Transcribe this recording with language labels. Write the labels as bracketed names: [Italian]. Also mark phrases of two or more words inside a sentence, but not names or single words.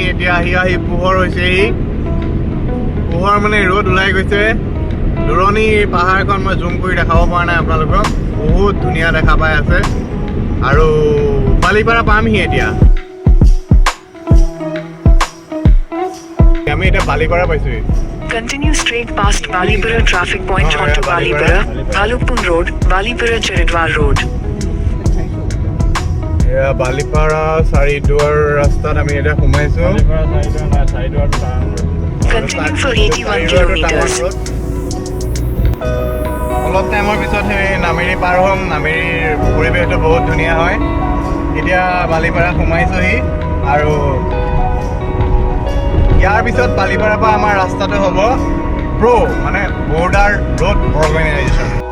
[Assamese] এতিয়া আহি পোহৰ হৈছেহি। পোহৰ মানে ৰ'দ ওলাই গৈছে। দূৰণি পাহাৰখন মই জুম কৰি দেখাব পৰা নাই আপোনালোকক, বহুত ধুনীয়া দেখা পাই আছে। আৰু বালিপাৰা পামহি এতিয়া। আমি এতিয়া বালিপাৰা পাইছোঁহি। [English] Continue straight past Balipura traffic point onto Balipura, Bhalukpur Road, Balipura Charidwar Road. [Assamese] এয়া বালিপাৰা চাৰিদুৱাৰ ৰাস্তাত আমি এতিয়া সোমাইছোঁ। [English] Continue for 81 kilometers. [Assamese] অলপ টাইমৰ পিছত সেই নামেৰি পাৰ হ'ম। নামেৰিৰ পৰিৱেশটো বহুত ধুনীয়া হয়। এতিয়া বালিপাৰা সোমাইছোঁহি আৰু ইয়াৰ পিছত বালিপাৰাৰ পৰা আমাৰ ৰাস্তাটো হ'ব মানে বৰ্ডাৰ ৰোড অৰ্গেনাইজেশ্যন।